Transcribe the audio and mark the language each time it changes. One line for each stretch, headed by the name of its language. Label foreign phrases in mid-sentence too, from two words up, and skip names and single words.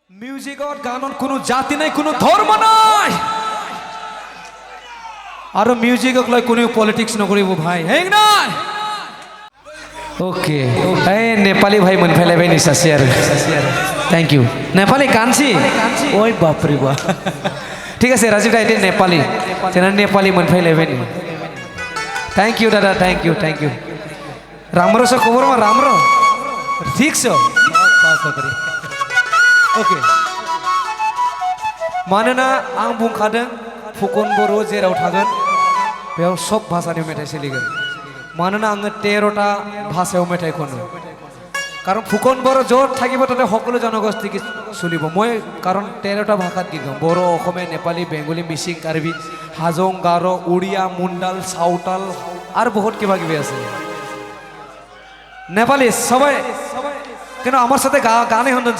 Assamese: মিউজিকত গানত কোনো জাতি নাই, কোনো ধৰ্ম নাই, আৰু মিউজিকক লৈ কোনো পলিটিক্স নকৰিব ভাই, হেং নাই। ওকে এই নেপালী ভাই মোনফালে নিচাচি আৰু
English: thank you.
Assamese: নেপালী কাঞ্চি ওই বাপরে বা ঠিক আছে রাজীৱ দা, এতিয়া নেপালী তেনে নেপালী মোনফালে নি।
English: thank you dada, thank you thank you.
Nepali: राम्रो छ खबरमा? राम्रो ठिक छ।
Bodo: ओके मानोना आं बुंखादों फुकन बर' जेराव थागोन बेयाव सब भाषानि मेथाइ सोलिगोन। मानोना आङो 13টা भाषायाव मेथाइ खनो,
Assamese: कारण फुकन बर' য'ত থাকিব তাতে সকলো জনগোষ্ঠী চলিব। মই কাৰণ 13টা ভাষাত গীত গাওঁ, বড়ো, অসমীয়া, নেপালী, বেংগলী, মিচিং, কাৰ্বি, হাজং, গাৰো, উড়িয়া, মুণ্ডাল, চাওতাল আৰু বহুত কিবা কিবি আছে।
Bangla: নেপালি সবাই কিন্তু আমার সাথে গানে শুনছে।